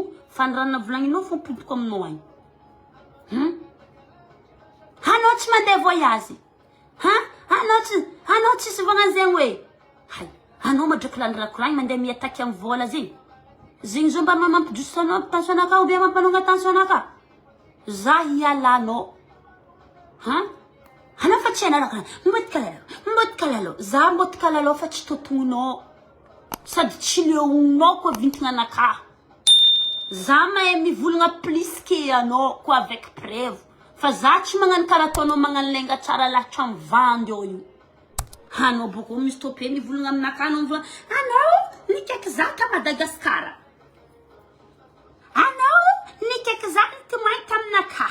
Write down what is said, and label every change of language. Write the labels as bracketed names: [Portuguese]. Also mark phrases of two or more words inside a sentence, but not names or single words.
[Malagasy] Fandrana volagninao fo podoko aminao agny. Hanao tsy mandeha voyage. Hanao tsy sivagna zegny hoe. Hay, hanao madraky landrakoragny mandeha miataky amin'ny vola zegny. Zegny zao mba mampijosanao tension anaka [French] ou bien [Malagasy] mampanonga tension anaka. Za hialanao. Hanao fa tsy anaraka. Mboty kalalo. Za mboty kalalo fa tsy totongonao. Sady tsy leognao koa vintagna anaka. Za mahay mivolagna [French] plus que [Malagasy] anao koa [French] avec preuve. [Malagasy] Fa za tsy magnano karaha ataonao magnano lenga tsara lahatra mivandy ao io. Hanao boko misy topé mivolagna aminaka anao mivolagna. Hanao nikaiky za ka Madagascar. Hanao nikaiky za ty mainka aminaka.